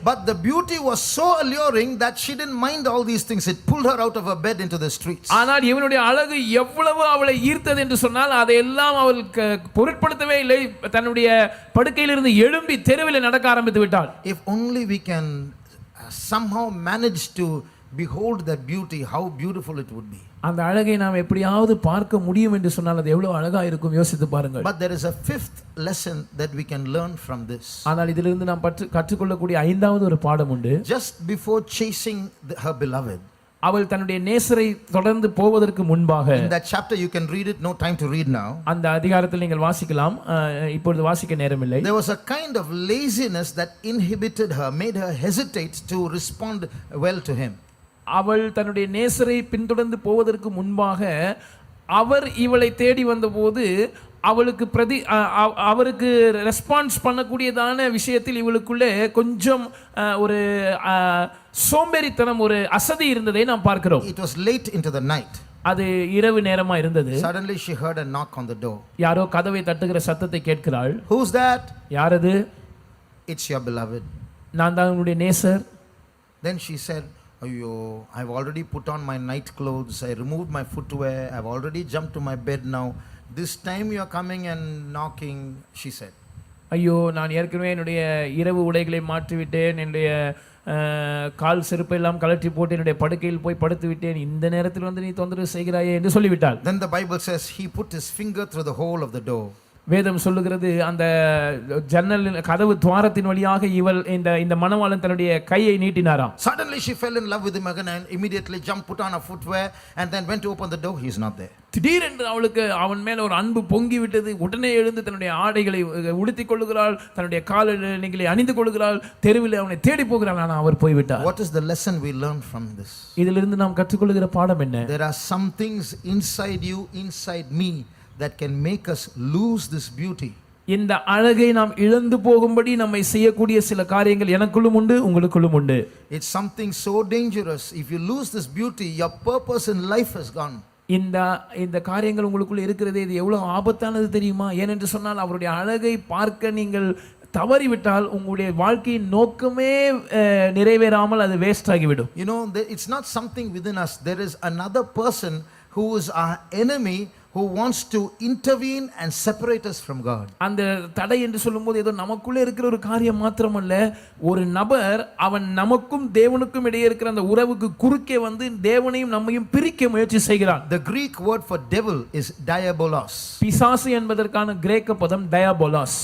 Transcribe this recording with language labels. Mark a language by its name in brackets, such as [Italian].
[English] But the beauty was so alluring that she didn't mind all these things. It pulled her out of her bed into the streets. [Tamil] ஆனால் இவனுடைய அழகு எவ்வளவு அவளை ஈர்த்தது என்று சொன்னால் அதையெல்லாம் அவள் பொருட்படுத்தவே இல்லை. தன்னுடைய படுக்கையிலிருந்து எழும்பி தெருவில் நடக்க ஆரம்பித்து விட்டாள். [English] If only we can somehow manage to behold that beauty, how beautiful it would be. [Tamil] அந்த அழகை நாம் எப்படியாவது பார்க்க முடியும் என்று சொன்னால் அது எவ்வளவு அழகா இருக்கும் யோசித்து பாருங்கள். [English] But there is a fifth lesson that we can learn from this. [Tamil] ஆனால் இதிலிருந்து நாம் கற்றுக்கொள்ளக்கூடிய ஐந்தாவது ஒரு பாடம் உண்டு. [English] Just before chasing her beloved, [Tamil] அவள் தன்னுடைய நேசரை தொடர்ந்து போவதற்கு முன்பாக, [English] in that chapter you can read it, no time to read now, [Tamil] அந்த அதிகாரத்தில் நீங்கள் வாசிக்கலாம், இப்பொழுது வாசிக்க நேரமில்லை. [English] there was a kind of laziness that inhibited her, made her hesitate to respond well to him. [Tamil] அவள் தன்னுடைய நேசரை பின்தொடர்ந்து போவதற்கு முன்பாக அவர் இவளை தேடி வந்தபோது அவளுக்கு அவருக்கு ரெஸ்பான்ஸ் பண்ணக்கூடியதான விஷயத்தில் இவளுக்குள்ளே கொஞ்சம் ஒரு சோம்பேறித்தனம், ஒரு அசதி இருந்ததை நாம் பார்க்கிறோம். [English] It was late into the night. [Tamil] அது இரவு நேரமா இருந்தது. [English] Suddenly she heard a knock on the door. [Tamil] யாரோ கதவை தட்டுகிற சத்தத்தை கேட்கிறாள். [English] Who's that? [Tamil] யார் அது? [English] It's your beloved. [Tamil] நான் தான் உன்னுடைய நேசர். [English] Then she said, "Ayyo, I've already put on my night clothes, I removed my footwear, I've already jumped to my bed now. This time you are coming and knocking," she said. [Tamil] ஐயோ, நான் ஏற்கனவே என்னுடைய இரவு உடைகளை மாற்றிவிட்டேன், என்னுடைய கால் செருப்பை எல்லாம் கலற்றி போட்டு என்னுடைய படுக்கையில் போய் படுத்து விட்டேன், இந்த நேரத்தில் வந்து நீ தொந்தரவு செய்கிறாயே என்று சொல்லிவிட்டாள். [English] Then the Bible says he put his finger through the hole of the door. [Tamil] வேதம் சொல்லுகிறது அந்த ஜன்னல் கதவு துவாரத்தின் வழியாக இவள் இந்த மணவாளன் தன்னுடைய கையை நீட்டினாராம். [English] Suddenly she fell in love with him again and immediately jumped, put on her footwear and then went to open the door. He is not there. [Tamil] திடீரென்று அவளுக்கு அவன் மேல ஒரு அன்பு பொங்கி விட்டது. உடனே எழுந்து தன்னுடைய ஆடைகளை உடுத்திக் கொள்ளுகிறாள், தன்னுடைய காலணிகளை அணிந்து கொள்ளுகிறாள், தெருவில் அவனை தேடி போகிறாள். ஆனால் அவர் போய்விட்டார். [English] What is the lesson we learn from this? [Tamil] இதிலிருந்து நாம் கற்றுக்கொள்ளுகிற பாடம் என்ன? [English] There are some things inside you, inside me, that can make us lose this beauty. [Tamil] இந்த அழகை நாம் இழந்து போகும்படி நம்மை செய்யக்கூடிய சில காரியங்கள் எனக்குள்ளும் உண்டு, உங்களுக்குள்ளும் உண்டு. [English] It's something so dangerous. If you lose this beauty, your purpose in life has gone. [Tamil] இந்த காரியங்கள் உங்களுக்குள்ள இருக்கிறதே, இது எவ்வளவு ஆபத்தானது தெரியுமா? ஏனென்று சொன்னால் அவருடைய அழகை பார்க்க நீங்கள் தவறிவிட்டால் உங்களுடைய வாழ்க்கையின் நோக்கமே நிறைவேறாமல் அது வேஸ்ட் ஆகிவிடும். [English] You know, it's not something within us. There is another person who is our enemy, who wants to intervene and separate us from God. [Tamil] அந்த தடை என்று சொல்லும்போது ஏதோ நமக்குள்ளே இருக்கிற ஒரு காரியம் மாத்திரமல்ல, ஒரு நபர் அவன் நமக்கும் தேவனுக்கும் இடையே இருக்கிற அந்த உறவுக்கு குறுக்கே வந்து தேவனையும் நம்மையும் பிரிக்க முயற்சி செய்கிறான். [English] The Greek word for devil is diabolos. [Tamil] பிசாசு என்பதற்கான கிரேக்க பதம் diabolos.